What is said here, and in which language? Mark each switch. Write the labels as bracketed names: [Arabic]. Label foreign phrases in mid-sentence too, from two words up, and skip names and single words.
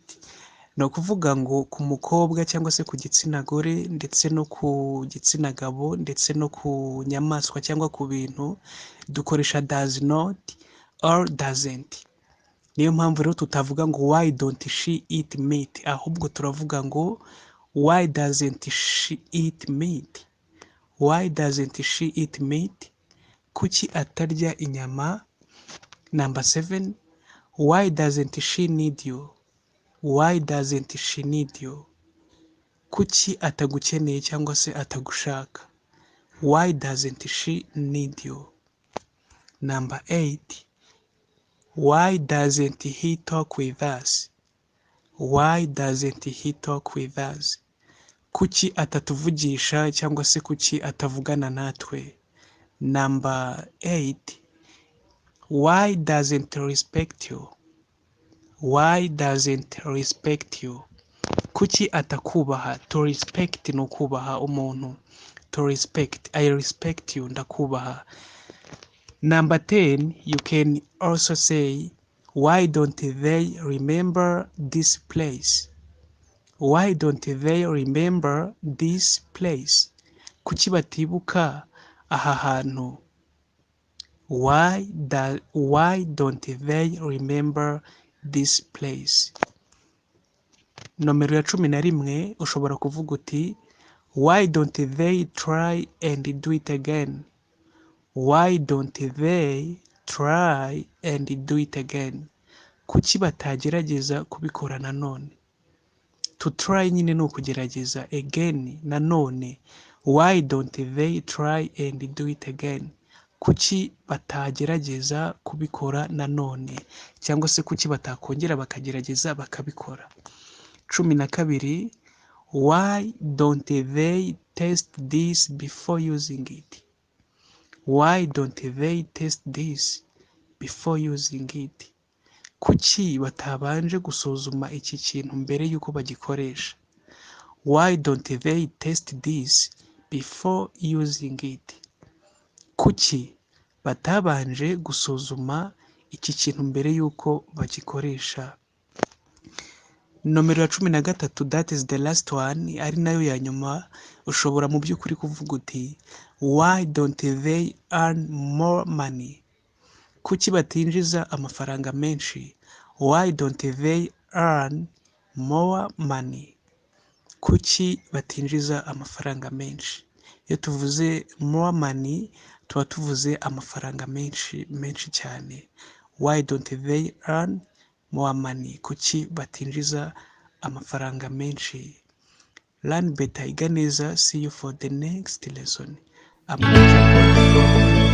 [Kinyarwanda] Ni ukuvuga ngo ku mukobwa cyangwa se ku gitsina gore ndetse no ku gitsina gabo ndetse no ku nyamaswa cyangwa ku bintu dukoresha [English] does not or doesn't. [Kinyarwanda] Niyo mpamvu rero tutavuga ngo [English] why don't she eat meat, [Kinyarwanda] ahubwo turavuga ngo [English] why doesn't she eat meat? Why doesn't she eat meat? [Kinyarwanda] Kuki atarya inyama? [English] Number 7, why doesn't she need you? Why doesn't she need you? [Kinyarwanda] Kuki atagukeneye cyangwa se atagushaka? [English] Why doesn't she need you? Number 8, why doesn't he talk with us? Why doesn't he talk with us? [Kinyarwanda] Kuki atatuvugisha cyangwa se kuki atavugana natwe? [English] Number 8, why doesn't respect you? Why doesn't respect you? [Kinyarwanda] kuki atakubaha? [English] To respect [Kinyarwanda] ni ukubaha umuntu. [English] To respect, I respect you, ndakubaha. Number 10, you can also say, why don't they remember this place? Why don't they remember this place? [Kinyarwanda] Kuki batibuka aha hantu? [English] Why don't they remember this place? [Kinyarwanda] Nomero ya 11 ushobora kuvuga uti, [English] why don't they try and do it again? Why don't they try and do it again? [Kinyarwanda] Kuki batagerageza kubikora nanone? [English] To try [Kinyarwanda] nyine ni ukugerageza, again nanone. [English] Why don't they try and do it again? [Kinyarwanda] Kuki batagerageza kubikora nanone, cyangwa se kuki batakongera bakagerageza bakabikora. 12, [English] why don't they test this before using it? Why don't they test this before using it? [Kinyarwanda] Kuki batabanje gusuzuma iki kintu mbere y'uko bagikoresha? [English] Why don't they test this before using it? [Kinyarwanda] Kuki batabanje gusuzuma iki kintu mbere y'uko bagikoresha? Nomero ya 13, [English] that is the last one, [Kinyarwanda] ari nayo ya nyuma, ushobora mu by'ukuri kuvuga uti, [English] why don't they earn more money? [Kinyarwanda] Kuki batinjiza amafaranga menshi? [English] Why don't they earn more money? [Kinyarwanda] Kuki batinjiza amafaranga menshi? Iyo tuvuze [English] more money [Kinyarwanda] tuba tuvuze amafaranga menshi cyane. [English] Why don't they earn more money? [Kinyarwanda] Kuki batinjiza amafaranga menshi? [English] Learn better, [Kinyarwanda] iga neza. [English] See you for the next lesson. I'm from